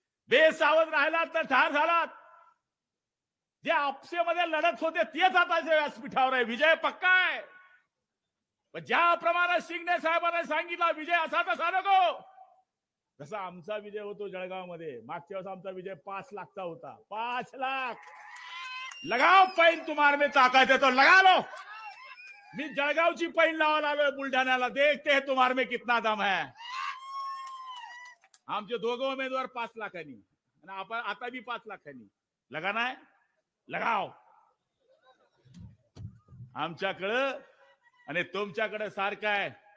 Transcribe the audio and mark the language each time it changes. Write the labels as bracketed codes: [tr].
[mr] बेसावध राहिलात तर ठार झालात. जे आपसेमध्ये लढत होते तेच आता व्यासपीठावर आहे. विजय पक्का आहे. पण ज्याप्रमाणे शिंदे साहेबांनी सांगितलं विजय असा तसा नको. जसा आमचा विजय होतो जळगाव मध्ये. मागच्या वेळेस आमचा विजय 5 लाखचा होता. 5 लाख. [hi] लगाव पैन तुम्हारे में ताकत है तो लगा लो. [mr] मी जळगावची पैन लावायला आलोय बुलढाण्याला. [hi] देखते हैं तुम्हारे में कितना दम है. [mr] आमचे दोघं उमेदवार 5 लाखांनी आणि आपण आता बी 5 लाखांनी. [hi] लगाना है लगाव. [mr] आमच्याकडं आणि तुमच्याकडे सारखं आहे.